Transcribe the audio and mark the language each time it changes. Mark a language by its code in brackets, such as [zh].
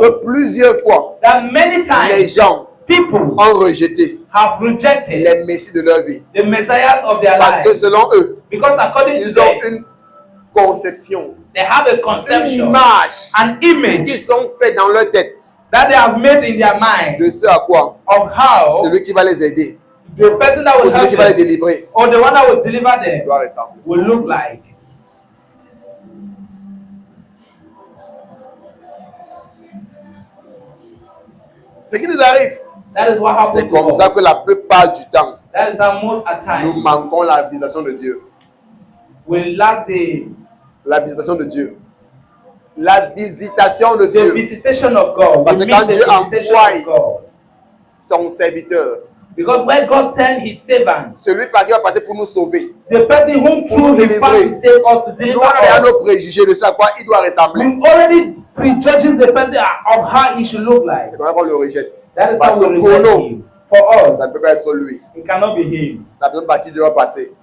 [fr] que plusieurs fois, [en] that many [fr] les [en] times [fr] gens [en] people [fr] ont rejeté [en] have rejected [fr] les messies de leur vie. [en] the messiahs of their [fr] Parce que [en] lives [fr] selon eux, [en] because according to [fr] ils ont [en] them, [fr] une conception, [en] they have a [fr] une [en] conception, [fr] image [en] an image [fr] qu'ils ont fait dans leur tête [en] that they have made in their mind [fr] de ce à quoi [en] of how [fr] celui qui va les aider [en] the person that [fr] ou [en] will [fr] celui [en] help [fr] qui va les [en] them [fr] délivrer [en] or the one that will deliver them [fr] doit ressembler. [en] will look like. [fr] Ce qui nous arrive, [en] That is what happens [fr] c'est [en] to [fr] comme [en] us. [fr] ça que la plupart du temps, [en] That is how most at [fr] nous [en] times [fr] manquons la visitation de Dieu. [en] we lack [fr] La visitation de Dieu. La visitation de [en] the [fr] Dieu. [en] visitation of God. [fr] Parce [en] We [fr] que [en] miss [fr] quand [en] the [fr] Dieu [en] visitation [fr] envoie- [en] of God. [fr] Son serviteur, [en] Because when God sent his servant, [fr] celui par qui va passer pour nous sauver. [en] the person whom [fr] Pour [en] through [fr] nous [en] he [fr] délivrer. [en] passed to save us, to [fr] Nous, [en] deliver [fr] on a déjà [en] us, [fr] nos préjugés de ce à quoi il doit ressembler. [en] we already prejudges the person of how he should look like. [fr] C'est comme ça qu'on le rejette. [en] That is [fr] Parce [en] how [fr] que [en] we [fr] pour [en] reject [fr] nous, [en] him. For us, [fr] ça ne peut pas être lui. [en] it cannot be him. [fr] La personne par qui Dieu va passer.